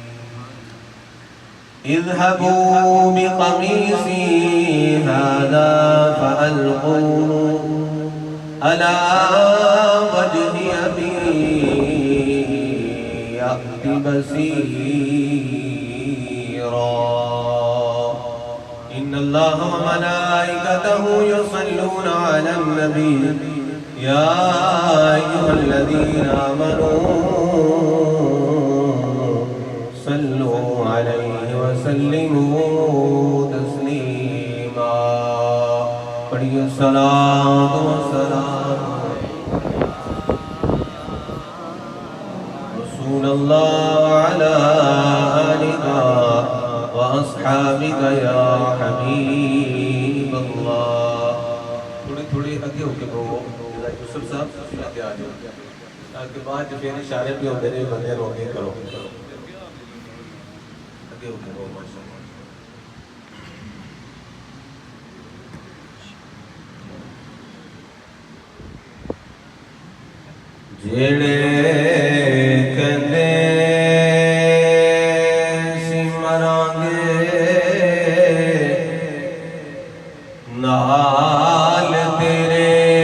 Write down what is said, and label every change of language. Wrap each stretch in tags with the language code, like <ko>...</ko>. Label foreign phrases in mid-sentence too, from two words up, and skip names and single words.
<ar>اذهبوا بقميصي هذا فألقوه على وجه أبي يأت بصيرا. إن الله وملائكته يصلون على النبي يا أيها الذين آمنوا صلوا عليه وسلموا تسليما. पढ़िए صلاة وسلام رسول الله على آلك وأصحابك يا حبيب الله.</ar> <ur>تھوڑی تھوڑی آگے ہو کے بولو یوسف صاحب، آگے آ جاؤ تاکہ بعد پھر اشارے پہ ہوتے رہے بندے روکے کرو. آگے ہو کے بولو ماشاءاللہ.</ur> <pa>ਜੇੜ੍ਹੇ ਕਹਿੰਦੇ ਸੀ ਮਰਾਂਗੇ ਨਾਲ ਤੇਰੇ,</pa>